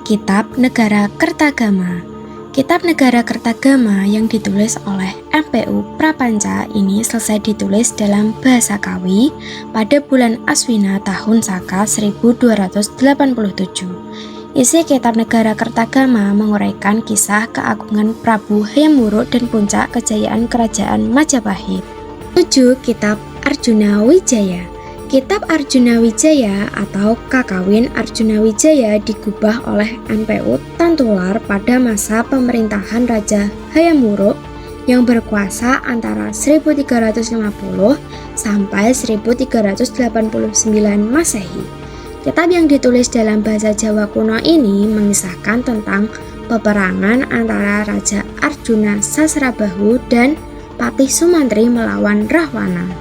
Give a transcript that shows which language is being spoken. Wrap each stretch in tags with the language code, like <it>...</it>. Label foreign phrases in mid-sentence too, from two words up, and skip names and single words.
<id>Kitab Negara Kertagama. Kitab Negara Kertagama yang ditulis oleh MPU Prapanca ini selesai ditulis dalam bahasa Kawi pada bulan Aswina tahun Saka 1287. Isi kitab Negara Kertagama menguraikan kisah keagungan Prabu Hayam Wuruk dan puncak kejayaan kerajaan Majapahit. 7. Kitab Arjuna Wijaya. Kitab Arjuna Wijaya atau Kakawin Arjuna Wijaya digubah oleh MPU Tantular pada masa pemerintahan Raja Hayam Wuruk yang berkuasa antara 1350 sampai 1389 Masehi. Kitab yang ditulis dalam bahasa Jawa kuno ini mengisahkan tentang peperangan antara Raja Arjuna Sasrabahu dan Patih Sumantri melawan Rahwana.</id>